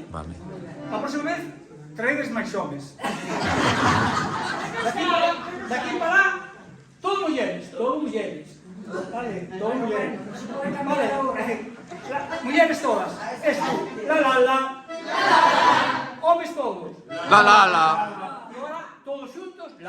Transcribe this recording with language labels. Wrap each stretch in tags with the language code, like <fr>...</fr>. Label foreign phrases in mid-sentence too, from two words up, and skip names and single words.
<gl>Vale. A próxima vez, traedes máis homes. Daqui para lá, todo mulleres. Vale, todo mulleres. Vale, mulleres todas.</gl> <es>Esto,</es> <gl>la. Homes todos. La.</gl> <es>Y ahora, todos juntos, la.</es>